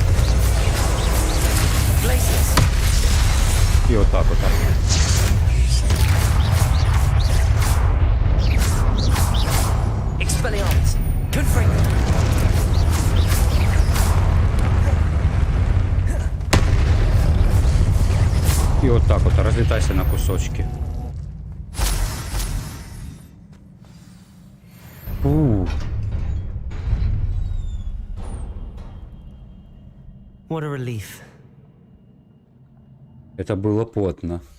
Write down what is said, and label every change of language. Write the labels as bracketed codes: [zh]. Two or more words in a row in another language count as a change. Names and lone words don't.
[la] Glacius. [ru] И вот так вот. [la] Expelliarmus. Confringo. [ru] И вот так вот, разлетайся на кусочки. [en] What a relief. [ru] Это было потно.